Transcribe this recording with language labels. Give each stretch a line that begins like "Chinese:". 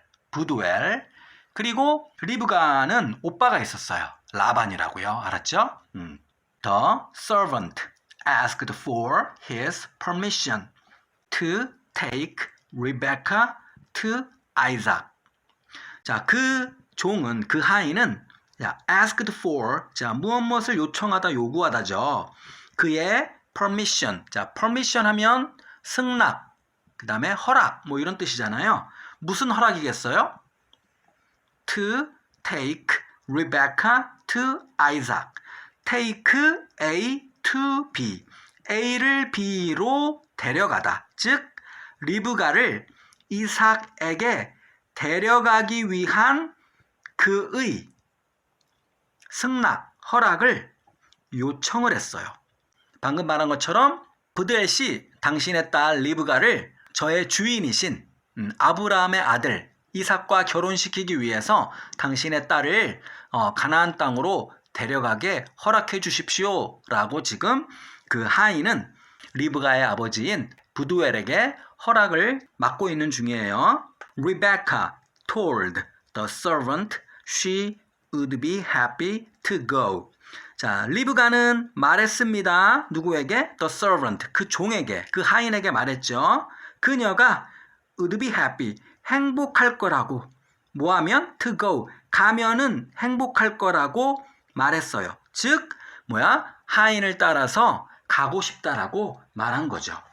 Korean: 부두엘. 그리고 리브가는 오빠가 있었어요. 라반이라고요. 알았죠?
English: The servant asked for his permission to take Rebecca to Isaac.
Korean: 자, 그 종은, 그 하인은
English: asked for,
Korean: 자, 무엇을 요청하다, 요구하다죠. 그의 permission, 자, permission 하면 승낙, 그 다음에 허락, 뭐 이런 뜻이잖아요. 무슨 허락이겠어요?
English: To take Rebecca to Isaac. Take A to B.
Korean: A를 B로 데려가다. 즉, 리브가를 이삭에게 데려가기 위한 그의 승낙, 허락을 요청을 했어요. 방금 말한 것처럼 부드엘씨, 당신의 딸 리브가를 저의 주인이신 아브라함의 아들 이삭과 결혼시키기 위해서 당신의 딸을 가나안 땅으로 데려가게 허락해 주십시오 라고 지금 그 하인은 리브가의 아버지인 부두엘에게 허락을 맡고 있는 중이에요.
English: Rebecca told the servant she would be happy to go.
Korean: 자, 리브가는 말했습니다. 누구에게?
English: The servant,
Korean: 그 종에게, 그 하인에게 말했죠. 그녀가
English: would be happy,
Korean: 행복할 거라고. 뭐하면?
English: To go,
Korean: 가면은 행복할 거라고 말했어요. 즉, 하인을 따라서 가고 싶다라고 말한 거죠.